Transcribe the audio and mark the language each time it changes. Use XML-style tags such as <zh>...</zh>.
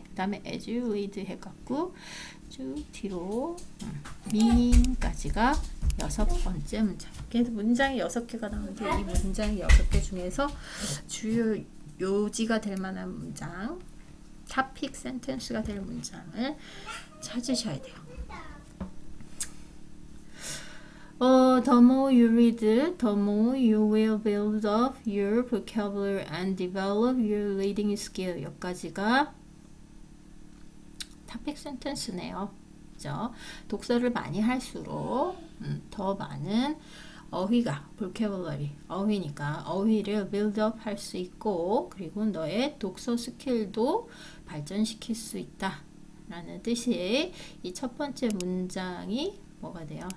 <ko>그 다음에 as you read 해갖고 쭉 뒤로 meaning까지가 여섯 번째 문장. 그래서 문장이 6개가 나오는데 이 문장이 6개 중에서 주요 요지가 될 만한 문장, topic sentence가 될 문장을 찾으셔야 돼요.</ko> <en>The more you read, the more you will build up your vocabulary and develop your reading skill.</en> <ko>여기까지가 topic sentence네요. 그죠? 독서를 많이 할수록 더 많은 어휘가, vocabulary, 어휘니까 어휘를 build up 할 수 있고, 그리고 너의 독서 스킬도 발전시킬 수 있다 라는 뜻이 이 첫 번째 문장이 뭐가 돼요?</ko>